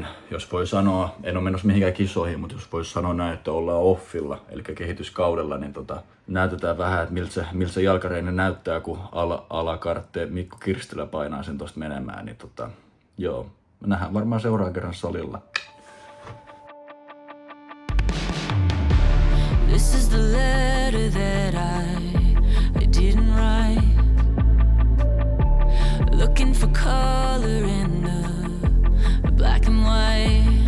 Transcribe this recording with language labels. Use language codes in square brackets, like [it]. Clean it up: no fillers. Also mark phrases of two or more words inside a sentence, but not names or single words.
[fi] Jos voi sanoa, en ole menossa mihinkään kisoihin, mutta jos voisi sanoa näin, että ollaan offilla, eli kehityskaudella, niin näytetään vähän, että miltä se jalkareeni näyttää, kun alakartte Mikko Kirstilä painaa sen tosta menemään, niin joo. Me nähdään varmaan seuraavan kerran salilla. [en] This is the letter that I didn't write. Looking for color in the black and white.